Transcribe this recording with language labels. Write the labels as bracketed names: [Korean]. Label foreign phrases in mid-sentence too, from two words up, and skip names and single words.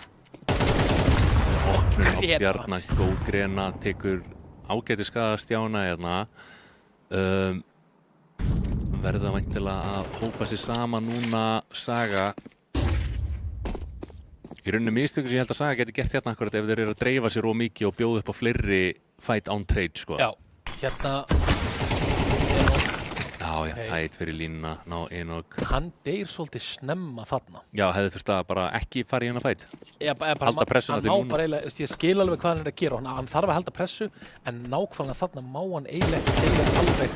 [Icelandic] Opnun á Bjarna, góð grena, tekur ágæti skaða Stjána hérna. Verða væntanlega að hópa sig saman núna Saga. Í rauninni mistökum sem ég held að Saga geti gert hérna akkurat ef þeir eru að dreifa sér of mikið og bjóða upp á fleiri [English] fight on trade [Icelandic] sko. Já, hérna Já, hætt fyrir línuna, ná Enok. Hann deyr svolítið snemma þarna. Já, hefði þurft að bara ekki fara í hennar fætt. Halda pressuna til núna. Ég skil alveg hvað hann er að gera. Hann þarf að halda pressu, en nákvæmlega þarna má hann eiginlega ekki alveg.